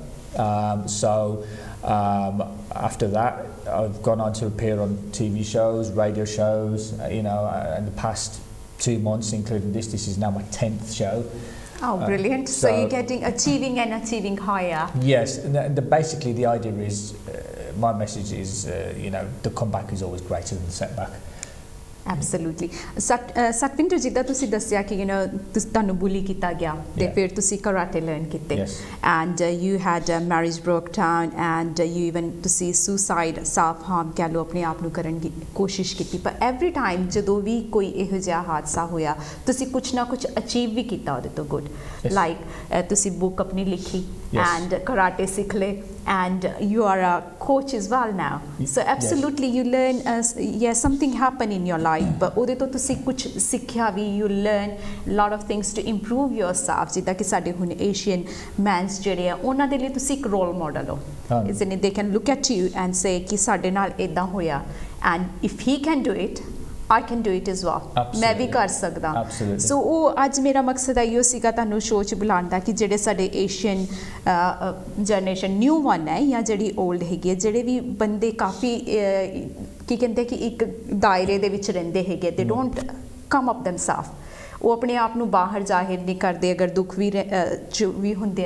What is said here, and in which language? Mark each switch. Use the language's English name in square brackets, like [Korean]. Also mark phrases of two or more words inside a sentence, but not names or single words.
[English] After that I've gone on to appear on TV shows, radio shows, you know, in the past 2 months, including this is now my 10th show. Oh, brilliant. So you're getting achieving and achieving higher. Yes, and basically the idea is, my message is, the comeback is always greater than the setback. Absolutely. [Punjabi] Satvinder, ਜਿੱਦਾਂ ਤੁਸੀਂ ਦੱਸਿਆ ਕਿ ਤੁਹਾਨੂੰ ਬੁਲੀ ਕੀਤਾ ਗਿਆ ਤੇ ਫਿਰ ਤੁਸੀਂ [English] karate learn [Punjabi] ਕੀਤੇ [English] and you had marriage broke down and you even [Punjabi] ਤੁਸੀਂ [English] suicide self harm [Punjabi] ਕਹਿ ਲਓ ਆਪਣੇ ਆਪ ਨੂੰ ਕਰਨ ਦੀ ਕੋਸ਼ਿਸ਼ ਕੀਤੀ ਪਰ [English] every time [Punjabi] ਜਦੋਂ ਵੀ ਕੋਈ ਇਹੋ ਜਿਹਾ ਹਾਦਸਾ ਹੋਇਆ ਤੁਸੀਂ ਕੁਛ ਨਾ ਕੁਛ ਅਚੀਵ ਵੀ ਕੀਤਾ ਉਹਦੇ ਤੋਂ [English] good like [Punjabi] ਤੁਸੀਂ ਬੁੱਕ ਆਪਣੀ ਲਿਖੀ [English] and [Punjabi] ਕਰਾਟੇ ਸਿੱਖਲੇ [English] and you are a coach as well now so absolutely you learn something happen in your life but [Punjabi] ਉਹਦੇ ਤੋਂ ਤੁਸੀਂ ਕੁਝ ਸਿੱਖਿਆ ਵੀ [English] you learn lot of things to improve yourself [Punjabi] ਜਿੱਦਾਂ ਕਿ ਸਾਡੇ ਹੁਣ ਏਸ਼ੀਅਨ ਮੈਨਸ ਜਿਹੜੇ ਆ ਉਹਨਾਂ ਦੇ ਲਈ ਤੁਸੀਂ ਇੱਕ ਰੋਲ ਮਾਡਲ ਹੋ [English] isn't it they can look at you and say [Punjabi] ਕਿ ਸਾਡੇ ਨਾਲ ਇਦਾਂ ਹੋਇਆ [English] and if he can do it I can do it as well. [Punjabi] ਮੈਂ ਵੀ ਕਰ ਸਕਦਾ ਸੋ ਉਹ ਅੱਜ ਮੇਰਾ ਮਕਸਦ ਇਹੋ ਸੀਗਾ ਤੁਹਾਨੂੰ ਸ਼ੋਅ 'ਚ ਬੁਲਾਉਣ ਦਾ ਕਿ ਜਿਹੜੇ ਸਾਡੇ [English] Asian generation new one [Punjabi] ਹੈ ਜਾਂ ਜਿਹੜੀ ਓਲਡ ਹੈਗੀ ਹੈ ਜਿਹੜੇ ਵੀ ਬੰਦੇ ਕਾਫੀ ਕੀ ਕਹਿੰਦੇ ਕਿ ਇੱਕ ਦਾਇਰੇ ਦੇ ਵਿੱਚ ਰਹਿੰਦੇ ਹੈਗੇ [English] they don't come up themself [Punjabi] ਉਹ ਆਪਣੇ ਆਪ ਨੂੰ ਬਾਹਰ ਜ਼ਾਹਿਰ ਨਹੀਂ ਕਰਦੇ ਅਗਰ ਦੁੱਖ ਵੀ ਹੁੰਦੇ ਆ